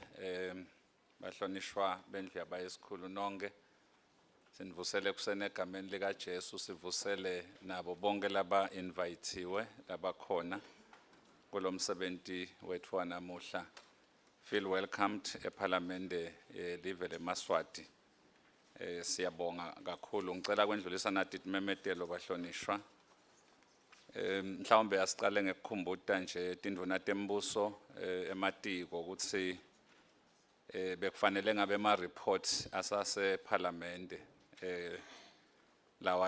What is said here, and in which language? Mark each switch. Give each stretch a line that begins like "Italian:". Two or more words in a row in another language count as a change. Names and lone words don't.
Swati: bahlonishwa bendlu yabayisikhulu nonke sinivusele kusene egameni lika Jesu sivusele nabo bonke laba inviteiwe labakhona kulomsebenzi wethu wanamuhla.
English: Feel welcomed
Swati: eParliament live leMaswati. Siyabonga kakhulu ngicela kwendlulisa nathi imemetelo bahlonishwa. Mhlawumbe asiqale ngekukhumbuta nje tindvuna tembuso ematiko ukuthi bekufanele ngabe ama report asase Parliament lawa